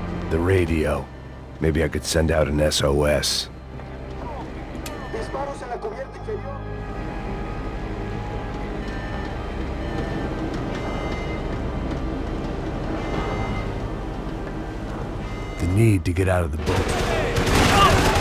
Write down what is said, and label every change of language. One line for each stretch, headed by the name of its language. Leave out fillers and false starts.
English: The radio. Maybe I could send out an SOS.
Spanish: Disparos en la cubierta inferior.
English: The need to get out of the boat.